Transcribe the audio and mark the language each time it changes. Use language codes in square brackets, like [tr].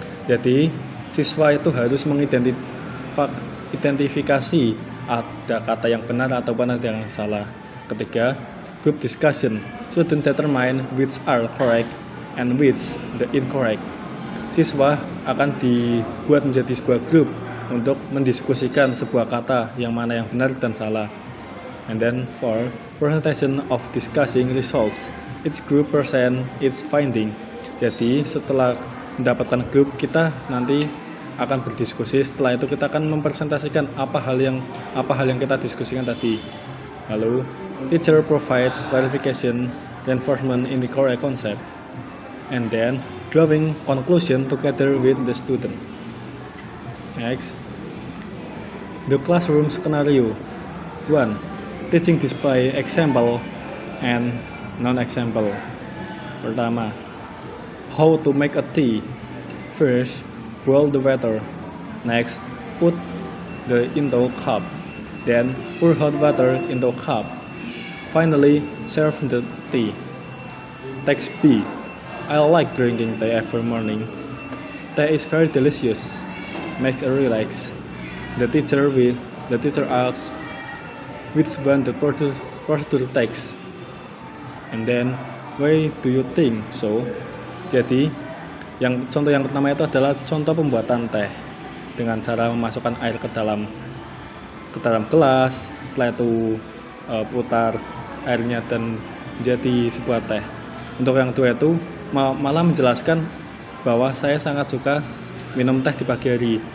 [id] Jadi siswa itu harus mengidentifikasi ada kata yang benar atau ada yang salah. Ketiga, [en] group discussion. Student determine which are correct and which the incorrect. [id] Siswa akan dibuat menjadi sebuah grup untuk mendiskusikan sebuah kata yang mana yang benar dan salah. [en] And then 4. Presentation of discussing results. Each group present its finding. [id] Jadi setelah mendapatkan grup, kita nanti akan berdiskusi. Setelah itu kita akan mempresentasikan apa hal yang kita diskusikan tadi. Lalu [en] teacher provide clarification, reinforcement in the core concept, and then drawing conclusion together with the student. Next, the classroom scenario. 1. Teaching display example and non-example. [id] Pertama, [en] how to make a tea. First, boil the water. Next, put the into cup. Then, pour hot water into cup. Finally, serve the tea. Text B. I like drinking tea every morning. Tea is very delicious. Make a relax. The teacher asks which one the procedure takes. And then, why do you think so? [id] Jadi, contoh yang pertama itu adalah contoh pembuatan teh dengan cara memasukkan air ke dalam gelas. Setelah itu putar airnya dan jadi sebuah teh. Untuk yang kedua itu malah menjelaskan bahwa saya sangat suka minum teh di pagi hari.